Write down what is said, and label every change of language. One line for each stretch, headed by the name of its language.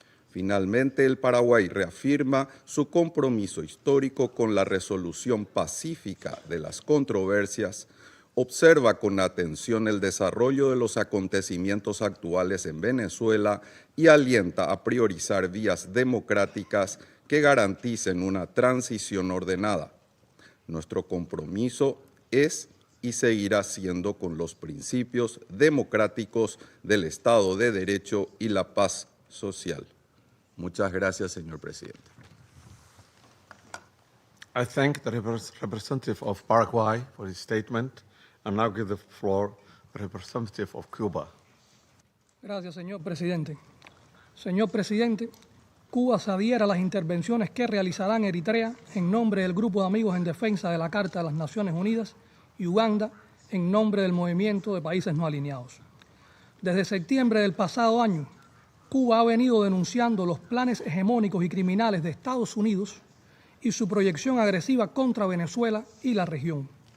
Spanish: Finalmente, el Paraguay reafirma su compromiso histórico con la resolución pacífica de las controversias, observa con atención el desarrollo de los acontecimientos actuales en Venezuela y alienta a priorizar vías democráticas que garanticen una transición ordenada. Nuestro compromiso es y seguirá siendo con los principios democráticos del Estado de Derecho y la paz social. Muchas gracias, señor presidente.
English: I thank the representative of Paraguay for his statement and now give the floor to the representative of Cuba.
Spanish: Gracias, señor presidente. Señor presidente, Cuba se adhiere a las intervenciones que realizará en Eritrea en nombre del Grupo de Amigos en Defensa de la Carta de las Naciones Unidas y Uganda en nombre del Movimiento de Países No Alineados. Desde septiembre del pasado año, Cuba ha venido denunciando los planes hegemónicos y criminales de Estados Unidos y su proyección agresiva contra Venezuela y la región.